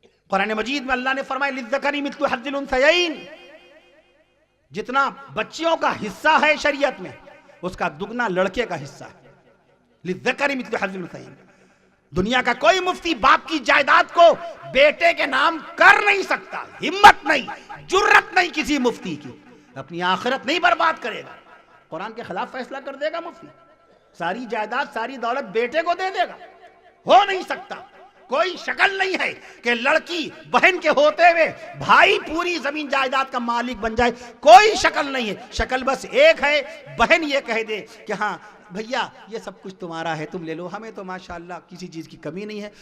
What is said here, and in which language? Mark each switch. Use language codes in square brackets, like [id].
[ur] قرآن مجید میں اللہ نے فرمایا [ar] للذکر مثل حظ الانثیین، [ur] جتنا بچیوں کا حصہ ہے شریعت میں اس کا دگنا لڑکے کا حصہ ہے. [ar] للذکر مثل حظ الانثیین. [ur] دنیا کا کوئی مفتی باپ کی جائیداد کو بیٹے کے نام کر نہیں سکتا. ہمت نہیں، جرت نہیں کسی مفتی کی. اپنی آخرت نہیں برباد کرے گا. قرآن کے خلاف فیصلہ کر دے گا مفتی، ساری جائیداد ساری دولت بیٹے کو دے دے گا. ہو نہیں سکتا. کوئی شکل نہیں ہے کہ لڑکی بہن کے ہوتے ہوئے بھائی پوری زمین جائیداد کا مالک بن جائے. کوئی شکل نہیں ہے. شکل بس ایک ہے، بہن یہ کہہ دے کہ ہاں بھیا یہ سب کچھ تمہارا ہے، تم لے لو، ہمیں تو ماشاءاللہ کسی چیز کی کمی نہیں ہے.